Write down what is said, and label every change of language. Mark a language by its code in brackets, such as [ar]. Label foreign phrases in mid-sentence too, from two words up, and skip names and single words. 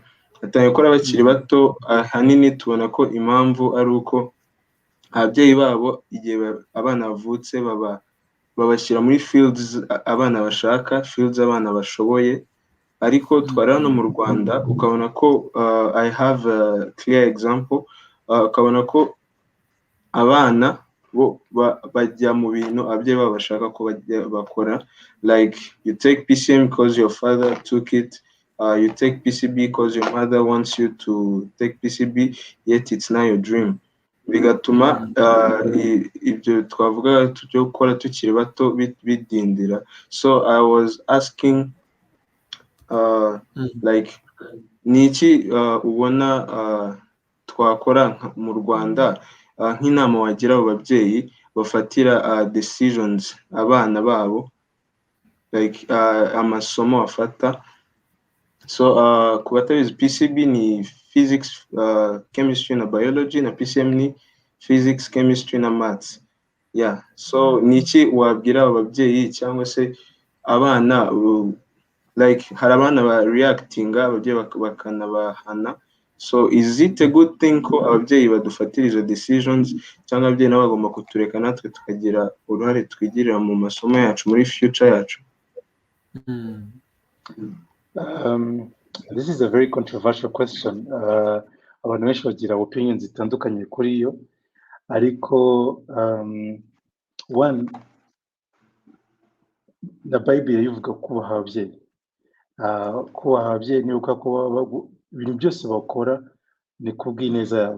[rw] Batangira gukora bakiri bato, ahanini tubona ko impamvu ari uko ababyeyi babo igihe abana bavutse babashyira muri fields abana bashaka, fields abana bashoboye. Ariko twari hano mu Rwanda ukabona ko [en] I have a clear example, [rw] ukabona ko abana bo bajya mu bintu ababyeyi babo bashaka ko bakora, [en] like you take PCM because your father took it, you take PCB because your mother wants you to take PCB, yet it's not your dream. [rw] Bigatuma ibyo twavuga tujye gukora tukiri bato bidindira. [en] So I was asking like [rw] niki ubona twakora mu Rwanda, nk'inama wagira abo babyeyi bafatira decisions abana babo, like amasomo bafata. So ku batabizi, PCB ni [en] physics, chemistry [rw] na biology, na PCM ni [en] physics, chemistry [rw] na maths. Yeah, so niki wabwira abo babyeyi cyangwa se abana, like hari abana ba reactinga ababyeyi bakanabahana. [en] So is it a good thing [rw] ko ababyeyi badufatira izo decisions, cyangwa ababyeyi nabo bagomba kutureka natwe tukagira uruhare twigirira mu masomo yacu muri future yacu? [en] This is a very controversial question. [rw] Abantu benshi bagira opinions zitandukanye kuri yo, ariko one, na Bible ivuga kubaha ababyeyi. Kubaha ababyeyi ni uko ibintu byose bakora ni kubw'ineza yawe.